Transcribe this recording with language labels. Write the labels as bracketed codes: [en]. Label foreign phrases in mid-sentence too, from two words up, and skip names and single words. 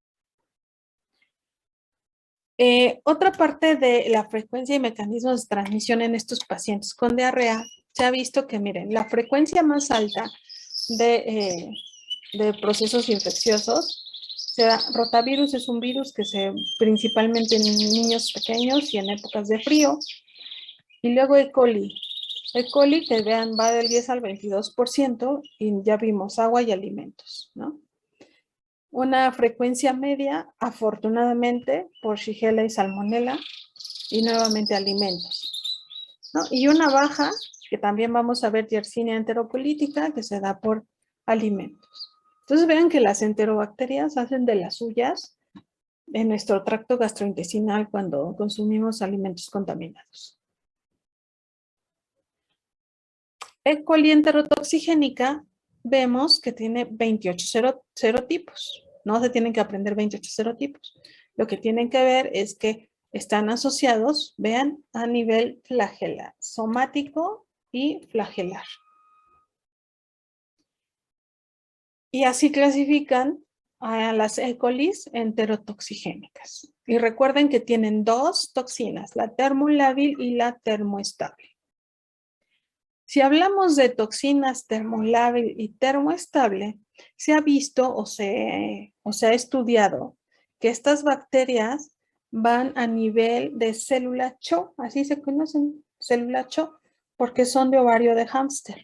[es] Otra parte de la frecuencia y mecanismos de transmisión en estos pacientes con diarrea, se ha visto que, miren, la frecuencia más alta de procesos infecciosos se da. Rotavirus es un virus que se principalmente en niños pequeños y en épocas de frío. Y luego E. coli. E. coli, que vean, va del 10 al 22% y ya vimos agua y alimentos, ¿no? Una frecuencia media, afortunadamente, por Shigella y Salmonella, y nuevamente alimentos, ¿no? Y una baja, que también vamos a ver Yersinia enteropolítica, que se da por alimentos. Entonces vean que las enterobacterias hacen de las suyas en nuestro tracto gastrointestinal cuando consumimos alimentos contaminados. E. coli enterotoxigénica, vemos que tiene 28 serotipos. No se tienen que aprender 28 serotipos. Lo que tienen que ver es que están asociados, vean, a nivel flagelar, somático y flagelar. Y así clasifican a las E. colis enterotoxigénicas. Y recuerden que tienen dos toxinas, la termolábil y la termoestable. Si hablamos de toxinas termolábil y termoestable, se ha visto o se ha estudiado que estas bacterias van a nivel de célula CHO, así se conocen, célula CHO, porque son de ovario de hámster.